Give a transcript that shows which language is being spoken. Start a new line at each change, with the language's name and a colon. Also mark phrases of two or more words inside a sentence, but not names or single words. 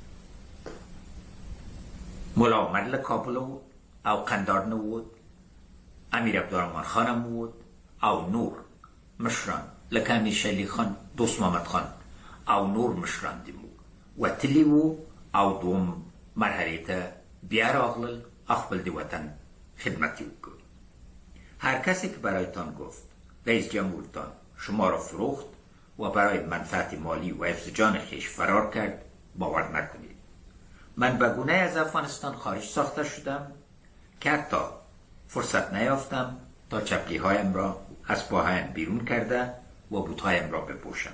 Pashto: ملا عمر له کابل او قندار نه ووت، امیر عبدالرحمن خان هم ووت او نور مشران لکه امیر شلی خان، دوست محمد خان او نور مشران د موږ و تلی او دوم مرحله ته بیا راغلل خپل د وطن خدمت وکړ.
Persian: هر کسی که برایتان گفت رئیس جمهورتان شما را فروخت و برای منفعت مالی و حفظ جان خویش فرار کرد باور نکنید. من به گونه از افغانستان خارج ساخته شدم که حتی فرصت نیافتم تا چپلی هایم را از پاهایم بیرون کرده و بوتهایم را بپوشم.